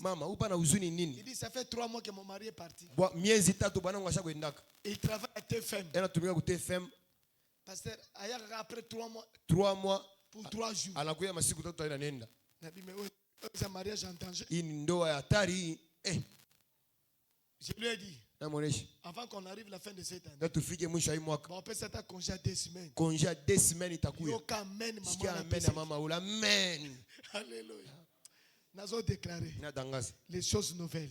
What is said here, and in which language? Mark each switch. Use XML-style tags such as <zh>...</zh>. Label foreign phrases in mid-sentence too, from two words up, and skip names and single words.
<sw>Mama, upa na huzuni nini?</sw> <fr>Il dit ça fait 3 mois que mon mari est parti.</fr> <sw>Miezi 3 bwana wangu ashakwendaka.</sw> <fr>Il travaille à TFM.</fr> <sw>Anatumika ku TFM.</sw> <fr>Pasteur, après 3 mois. 3 mois. Pour 3 jours.</fr> <sw>Anakuya masiku 3 ila nenda.</sw> <fr>Na dit mais c'est un mariage en danger.</fr> <sw>Hii ni ndoa ya hatari.</sw> <fr>Je lui ai dit. Avant qu'on arrive à la fin de cette année. On peut s'attendre congé à 2 semaines. Congé à 2 semaines itakuya. Yo amen maman. Amen. Alléluia. Nous avons déclaré les choses nouvelles</fr>